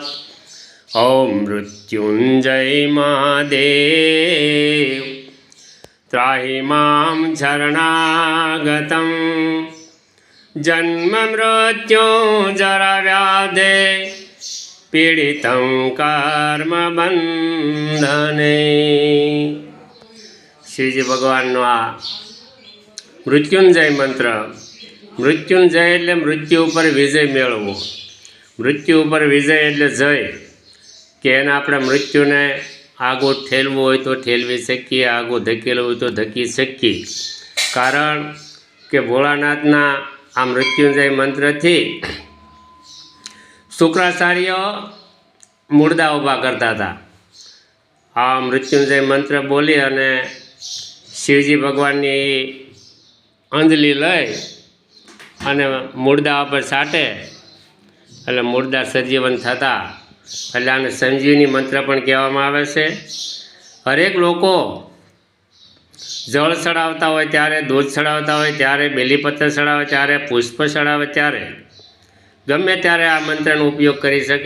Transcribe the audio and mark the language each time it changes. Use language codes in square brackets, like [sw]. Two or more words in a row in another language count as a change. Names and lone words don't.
[sa] ॐ मृत्युञ्जय महादेव त्राहि मां शरणागतं। जन्म मृत्यु जरा व्याधे पीडितं कर्म बंधने। [gu] શ્રીજી ભગવાનનો આ મૃત્યુંજય મંત્ર। મૃત્યુંજય એટલે મૃત્યુ પર વિજય મેળવો। મૃત્યુ પર વિજય એટલે જય કે એને આપણે મૃત્યુને આગો ઠેલવો હોય તો ઠેલવી શકીએ, આગો ધકેલવો હોય તો ધકી શકીએ। કારણ કે ભોળાનાથના આ મૃત્યુંજય મંત્ર થી શુક્રાચાર્ય મુર્દા ઊભા કરતા થા। આ મૃત્યુંજય મંત્ર બોલી અને શિવજી ભગવાનની અંજલી લઈ અને મુર્દા પર સાટે એટલે મુર્દા સજીવન થતા। એટલે આને સંજીવની મંત્ર પણ કહેવામાં આવે છે। હરેક લોકો જળ ચડાવતા હોય ત્યારે, દૂધ ચડાવતા હોય ત્યારે, બેલીપત્ર ચડાવે ત્યારે, પુષ્પ ચડાવે ત્યારે, ગમે ત્યારે આ મંત્રનો ઉપયોગ કરી શકે।